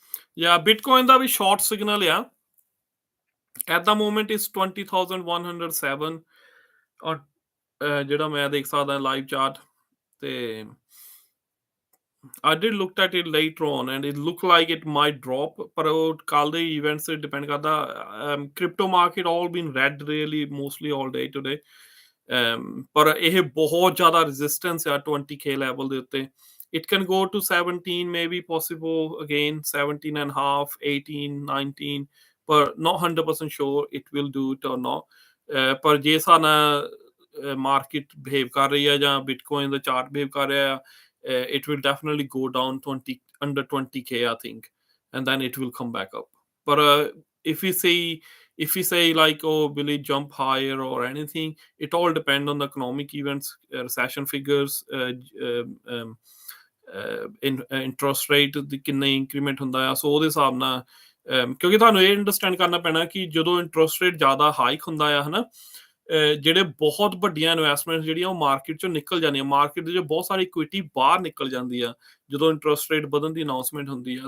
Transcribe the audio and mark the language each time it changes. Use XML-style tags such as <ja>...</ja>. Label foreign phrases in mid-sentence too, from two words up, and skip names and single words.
<en>Yeah, Bitcoin</en> <pa>ਦਾ ਵੀ</pa> <en>short signal ਆ. At the moment is 20,107</en> <pa>ਔਰ ਜਿਹੜਾ ਮੈਂ ਦੇਖ ਸਕਦਾ</pa> <en>live chart ਤੇ I did looked at it later on and it looked like it might drop,</en> <pa>ਪਰ ਉਹ ਕੱਲ ਦੇ</pa> <en>events ਤੇ depend</en> <pa>ਕਰਦਾ.</pa> <en>Crypto market all been red really mostly all day today.</en> <pa>ਪਰ ਇਹ ਬਹੁਤ ਜ਼ਿਆਦਾ resistance ਆ</pa> <en>20k level</en> <pa>ਦੇ ਉੱਤੇ.</pa> <en>It can go to 17 maybe possible again 17 and a half 18 19 but not 100% sure it will do it or not.</en> <pa>ਪਰ ਜੇ ਸਾਨਾ ਮਾਰਕੀਟ ਬਿਹੇਵ ਕਰ ਰਹੀ ਹੈ ਜਾਂ ਬਿਟਕੋਇਨ ਦਾ ਚਾਰਟ ਬਿਹੇਵ ਕਰ ਰਿਹਾ ਆ,</pa> <en>it will definitely go down 20 under 20k I think, and then it will come back up. But if we say like, oh, will it jump higher or anything, it all depend on the economic events, recession figures, interest rate</en> <pa>ਦੀ ਕਿੰਨਾ ਇੰਕਰੀਮੈਂਟ ਹੁੰਦਾ ਆ. ਸੋ ਉਹਦੇ ਹਿਸਾਬ ਨਾਲ ਕਿਉਂਕਿ ਤੁਹਾਨੂੰ ਇਹ ਅੰਡਰਸਟੈਂਡ ਕਰਨਾ ਪੈਣਾ ਕਿ ਜਦੋਂ</pa> <en>interest rate</en> <pa>ਜ਼ਿਆਦਾ ਹਾਈਕ ਹੁੰਦਾ ਆ ਹਨਾ, ਜਿਹੜੇ ਬਹੁਤ ਵੱਡੀਆਂ ਇਨਵੈਸਟਮੈਂਟ ਜਿਹੜੀਆਂ ਉਹ ਮਾਰਕੀਟ ਚੋਂ ਨਿਕਲ ਜਾਂਦੀਆਂ, ਮਾਰਕੀਟ ਦੇ ਜੋ ਬਹੁਤ ਸਾਰੀ ਇਕੁਇਟੀ ਬਾਹਰ ਨਿਕਲ ਜਾਂਦੀ ਆ ਜਦੋਂ</pa> <en>interest rate</en> <pa>ਵਧਣ ਦੀ ਅਨਾਉਂਸਮੈਂਟ ਹੁੰਦੀ ਆ.</pa>